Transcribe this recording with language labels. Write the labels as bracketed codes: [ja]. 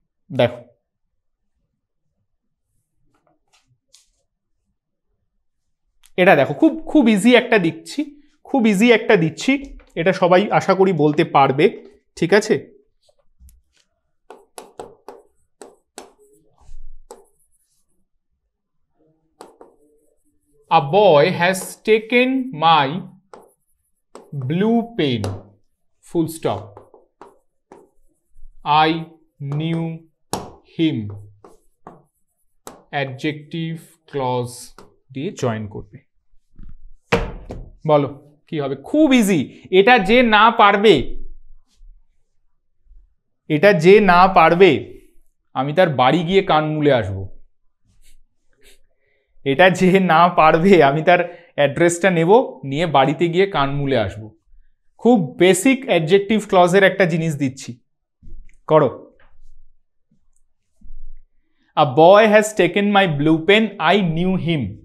[bn] দেখো এটা দেখো, খুব খুব ইজি একটা দিচ্ছি, খুব ইজি একটা দিচ্ছি, এটা সবাই আশা করি বলতে পারবে। ঠিক আছে, [en] a boy has taken my blue pen, full stop, I knew him, adjective clause [bn] দিয়ে জয়েন করবে। বলো কি হবে? খুব ইজি। এটা যে না পারবে, এটা যে না পারবে, আমি তার বাড়ি গিয়ে কান মুলে আসবো। এটা যে না পারবে, আমি তার অ্যাড্রেসটা নেব, নিয়ে বাড়িতে গিয়ে কান মুলে আসবো। খুব বেসিক অ্যাডজেক্টিভ ক্লজের একটা জিনিস দিচ্ছি, করো। [en] A boy has taken my blue pen, I knew him.